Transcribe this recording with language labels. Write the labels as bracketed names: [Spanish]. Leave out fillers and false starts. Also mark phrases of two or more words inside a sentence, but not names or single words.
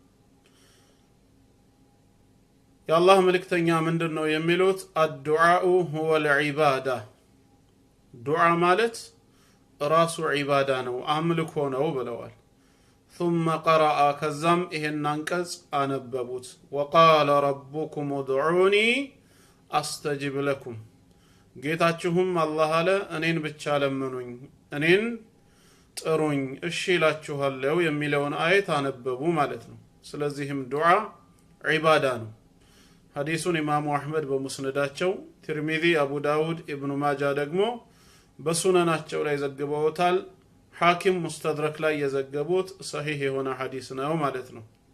[Amharic] የአላህ መልእክተኛ ምንድነው የሚሉት [Arabic] الدعاء هو العبادة [Amharic] ዱዓ ማለት ራሱ ዒባዳ ነው አምልኮ ነው ብለዋል [Arabic] ثم قرأ [Amharic] ከዛም ይሄን አንቀጽ አነበቡት [Arabic] وقال ربكم ادعوني استجب لكم [Amharic] ጌታችሁም አላህ አለ እኔን ብቻ ለምኑኝ እኔን ጥሩኝ እሺ እላችኋለሁ የሚለውን አየት አነበቡ ማለት ነው ስለዚህም ዱዓ ዒባዳ ነው ሐዲሱን ኢማሙ አህመድ በሙስነዳቸው ትርሚዚ አቡ ዳውድ ኢብኑ ማጃ ደግሞ በሱነናቸው ላይ ዘግበውታል ሐኪም ሙስተድረክ ላይ የዘገቡት ሰሂህ የሆነ ሐዲስ ነው ማለት ነው